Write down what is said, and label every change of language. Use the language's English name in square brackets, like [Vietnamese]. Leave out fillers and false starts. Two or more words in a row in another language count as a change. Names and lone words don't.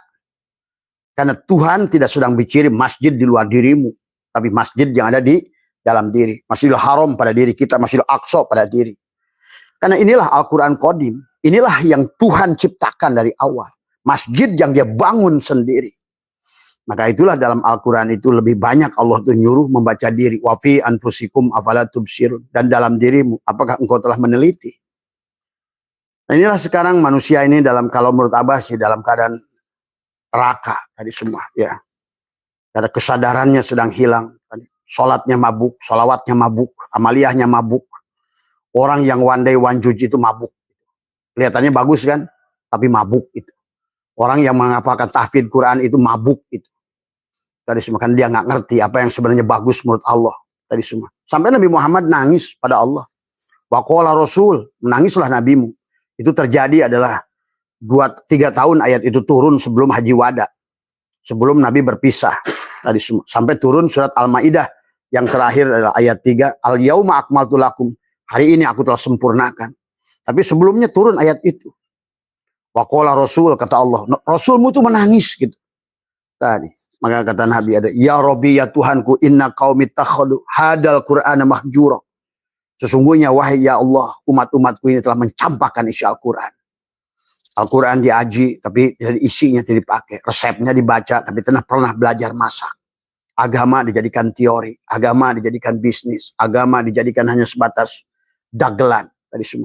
[Indonesian] Karena Tuhan tidak sedang bicara masjid di luar dirimu, tapi masjid yang ada di dalam diri. Masjidil Haram pada diri kita, Masjidil Aqsa pada diri. Karena inilah Al-Quran Qadim. Inilah yang Tuhan ciptakan dari awal. Masjid yang dia bangun sendiri. Maka itulah dalam Al-Quran itu lebih banyak Allah itu nyuruh membaca diri. [Arabic] Wa fi anfusikum afala tubsirun. [Indonesian] Dan dalam dirimu, apakah engkau telah meneliti? Nah inilah sekarang manusia ini kalau menurut Abah sih dalam keadaan raka tadi semua. Ya. Karena kesadarannya sedang hilang. Sholatnya mabuk, sholawatnya mabuk, amaliyahnya mabuk. Orang yang [English] one day one judge [Indonesian] itu mabuk. Kelihatannya bagus kan? Tapi mabuk itu. Orang yang mengapakan tahfidz Quran itu mabuk itu. Tadi semua kan dia nggak ngerti apa yang sebenarnya bagus menurut Allah tadi semua. Sampai Nabi Muhammad nangis pada Allah. [Arabic] Wa qala Rasul, [Indonesian] menangislah nabimu. Itu terjadi adalah 2-3 tahun ayat itu turun sebelum Haji Wada. Sebelum Nabi berpisah tadi semua. Sampai turun surat Al-Maidah yang terakhir adalah ayat 3, [Arabic] Al yauma akmaltu lakum. [Indonesian] Hari ini aku telah sempurnakan. Tapi sebelumnya turun ayat itu. [Arabic] Wa qala Rasul, [Indonesian] kata Allah, Rasulmu itu menangis gitu. Tadi maka kata Nabi ada, [Arabic] ya Rabbi [Indonesian] ya Tuhanku, [Arabic] inna qaumi takhadu hadal Qur'ana mahjura. [Indonesian] Sesungguhnya wahai ya Allah, umat-umatku ini telah mencampakkan isi Al-Quran. Al-Quran diaji tapi tidak isinya tidak dipakai. Resepnya dibaca tapi tidak pernah belajar masak. Agama dijadikan teori, agama dijadikan bisnis, agama dijadikan hanya sebatas dagelan tadi semua.